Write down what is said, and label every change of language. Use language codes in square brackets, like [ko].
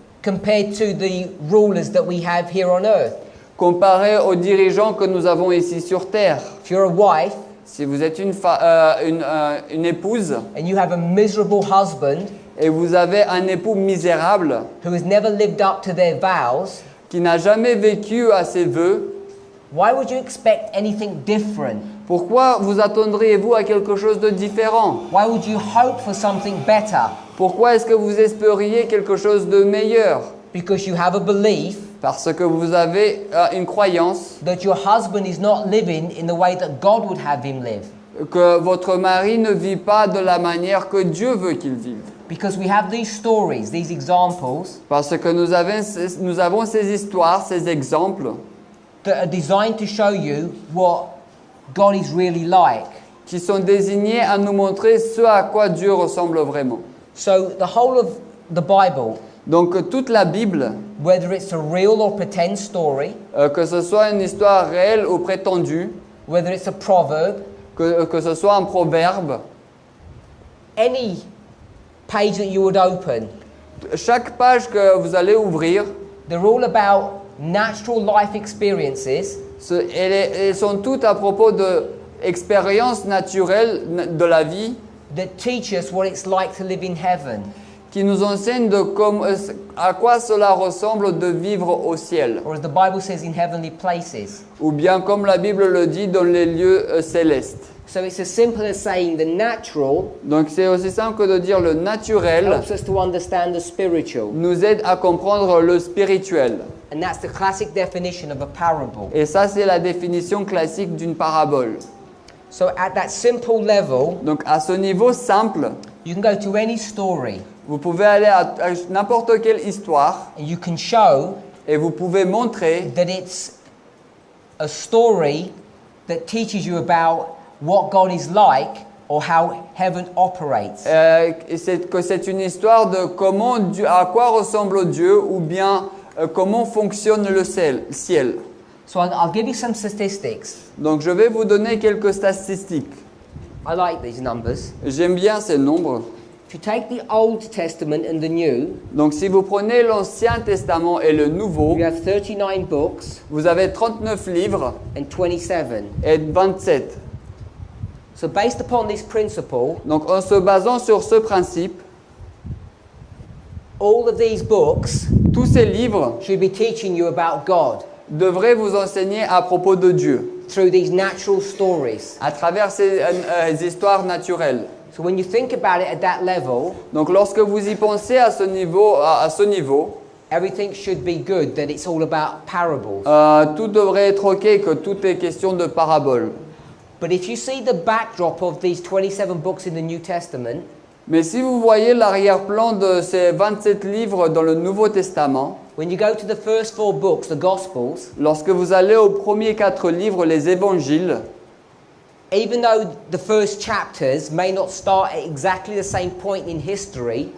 [en] Compared to the rulers that we have here on earth. [fr] comparé aux dirigeants que nous avons ici sur Terre? [en] If you're a wife [fr] Si vous êtes une épouse [en] and you have a miserable husband [fr] et vous avez un époux misérable [en] who has never lived up to their vows, [fr] qui n'a jamais vécu à ses vœux, [en] why would you expect anything different? [fr] pourquoi vous attendriez-vous à quelque chose de différent? [en] Why would you hope for something better? [fr] Pourquoi est-ce que vous espériez quelque chose de meilleur? [en] Because you have a belief [fr] Parce que vous avez une croyance [en] that your husband is not living in the way that God would have him live. [fr] que votre mari ne vit pas de la manière que Dieu veut qu'il vive. [en] Because we have these stories, these examples [fr] Parce que nous avons ces histoires, ces exemples [en] that are designed to show you what God is really like. [fr] qui sont désignés à nous montrer ce à quoi Dieu ressemble vraiment. [en] So the whole of the Bible, [fr] Donc toute la Bible, [en] whether it's a real or pretend story, [fr] que ce soit une histoire réelle ou prétendue, [en] whether it's a proverb, [fr] que ce soit un proverbe, [en] any page that you would open, [fr] chaque page que vous allez ouvrir, [en] they're all about natural life experiences [fr] elles sont toutes à propos d'expériences naturelles de la vie [en] that teach us what it's like to live in heaven. [fr] qui nous enseignent à quoi cela ressemble de vivre au ciel. [en] Or as the Bible says, in heavenly places. [fr] Ou bien comme la Bible le dit, dans les lieux célestes. [en] So it's as simple as saying the natural [fr] Donc c'est aussi simple que de dire le naturel [en] helps us to understand the spiritual. [fr] nous aide à comprendre le spirituel. [en] And that's the classic definition of a parable. [fr] Et ça, c'est la définition classique d'une parabole. [en] So at that simple level, [fr] Donc à ce niveau simple, [en] you can go to any story [fr] vous pouvez aller à n'importe quelle histoire [en] and you can show [fr] et vous pouvez montrer [en] that it's a story that teaches you about what God is like or how heaven operates. [fr] que c'est une histoire de comment Dieu, à quoi ressemble Dieu ou bien comment fonctionne le ciel. [en] So I'll give you some statistics. [fr] Donc je vais vous donner quelques statistiques. [en] I like these numbers. [fr] J'aime bien ces nombres. [en] If you take the Old Testament and the New, [fr] Donc si vous prenez l'Ancien Testament et le Nouveau, [en] you have 39 books [fr] vous avez 39 livres [en] and 27. [fr] et 27. [en] So based upon this principle, [fr] Donc en se basant sur ce principe, [en] all of these books [fr] tous ces livres [en] should be teaching you about God [fr] devraient vous enseigner à propos de Dieu, [en] through these natural stories. [fr] à travers ces histoires naturelles. [en] So when you think about it at that level, [fr] Donc lorsque vous y pensez à ce niveau, [en] everything should be good, that it's all about parables. [fr] tout devrait être ok, que tout est question de paraboles. [en] But if you see the backdrop of these 27 books in the New Testament, [fr] Mais si vous voyez l'arrière-plan de ces 27 livres dans le Nouveau Testament, [en] when you go to the first 4 books, the Gospels, [fr] lorsque vous allez aux premiers 4 livres, les évangiles, [en] even though the first chapters may not start at exactly the same point in history,